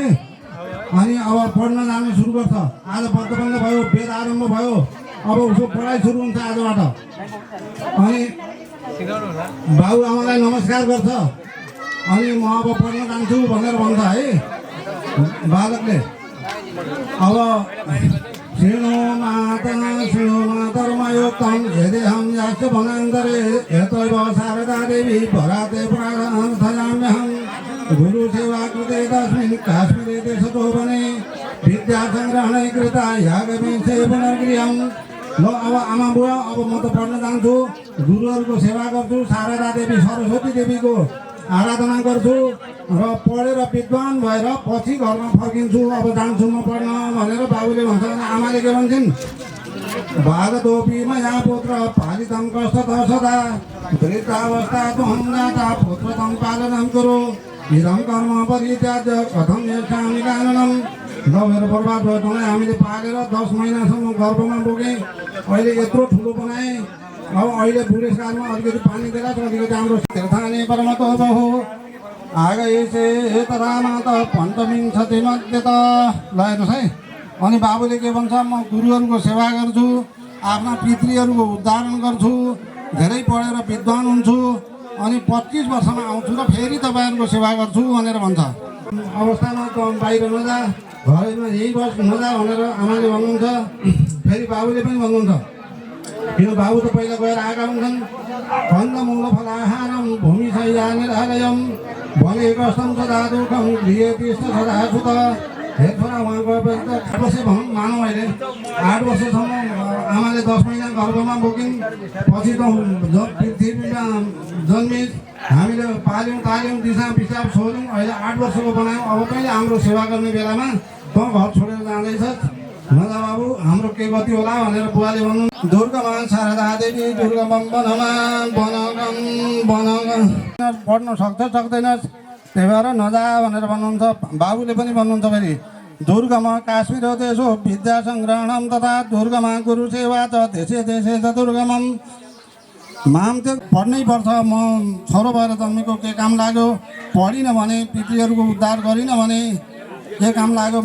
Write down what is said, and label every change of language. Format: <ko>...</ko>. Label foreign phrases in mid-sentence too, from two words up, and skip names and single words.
<ne>अनि अब पढ्न जाने सुरु गर्छ। आज व्रतबन्ध भयो, वेद आरम्भ भयो, अब उसको पढाइ सुरु हुन्छ आजबाट। अनि बाबु आमालाई नमस्कार गर्छ। अनि म अब पढ्न जान्छु भनेर भन्छ है बालकले।</ne> <sa>अब श्रीणो मातर्मयोक्तं यदेहं याश्च वनान्तरे यतैव शारदा देवी पराते प्रार्थयाम्यहं। गुरुसेवा कृते तस्मिन् काश्मीरे देशतो वने विद्यासङ्ग्रहणे कृता यागमे पुनर्गृहं।</sa> <ne>ल अब आमा बुवा अब म त पढ्न जान्छु, गुरुहरूको सेवा गर्छु, शारदा देवी सरस्वती देवीको आराधना गर्छु र पढेर विद्वान भएर पछि घरमा फर्किन्छु। अब जान्छु म पढ्न भनेर बाबुले भन्छ। आमाले के भन्छन्?</ne> <sa>भागतोपि मया पुत्र पालितं कष्टतः सदा वृद्धावस्था त्वं जाता पुत्र तं पालनं कुरु। इदं कर्म परित्याज्य कथं यच्छामि काननं।</sa> <ne>ल मेरो बर्बाद भयो, तँलाई हामीले पालेर 10 महिनासम्म गर्भमा बोकेँ, अहिले यत्रो ठुलो बनाएँ। अब अहिले बुढेसकालमा अलिकति पानी दिएर अलिकति हाम्रो तीर्थाने परमतो बहु आगएसे तरामा त पञ्चविंशति मध्ये त। ल हेर्नुहोस् है। अनि बाबुले के भन्छ? म गुरुहरूको सेवा गर्छु, आफ्ना पितृहरूको उद्धारण गर्छु, धेरै पढेर विद्वान हुन्छु, अनि 25 वर्षमा आउँछु र फेरि तपाईँहरूको सेवा गर्छु भनेर भन्छ। अवस्थामा त बाहिर नजा, घरैमा यही बस नजा भनेर आमाले भन्नुहुन्छ। फेरि बाबुले पनि भन्नुहुन्छ, किन बाबु त पहिला गएर आएका हुन्छन्।</ne> <sa>कन्दमूल फलाहारं भूमिशय्यानिरालयं भने कष्टं सदा दुःखं गृहेतिष्ठ सदा सुत।</sa> <ne>हे छोरा, उहाँ गएपछि त 8 वर्ष भनौँ मानौँ। अहिले 8 वर्षसम्म आमाले 10 महिना गर्भमा बोकिन्, पछि त पृथ्वीमा जन्मिस्, हामीले पाल्यौँ ताल्यौँ, दिशा पिसाब छोड्यौँ, अहिले 8 वर्षको बनायौँ। अब कहिले हाम्रो सेवा गर्ने बेलामा त घर छोडेर जाँदैछस् नजा बाबु, हाम्रो के गति होला भनेर बुवाले भन्नु।</ne> <sa>दुर्गमा शारदा देवी दुर्गमं</sa> <ne>वनमा वनगं पढ्न सक्दैनस्, त्यही भएर नजा भनेर भन्नुहुन्छ। बाबुले पनि भन्नुहुन्छ फेरि</ne> <sa>दुर्गमा काश्मीर देशो विद्या सङ्ग्रहणं तथा दुर्गमा गुरु सेवा च देशे देशे च दुर्गमं।</sa> <ne>माम त्यो पढ्नै पर्छ। म छोरो भएर जन्मेको के काम लाग्यो? पढिनँ भने, पितृहरूको उद्धार गरिनँ भने के काम लाग्यो?</ne>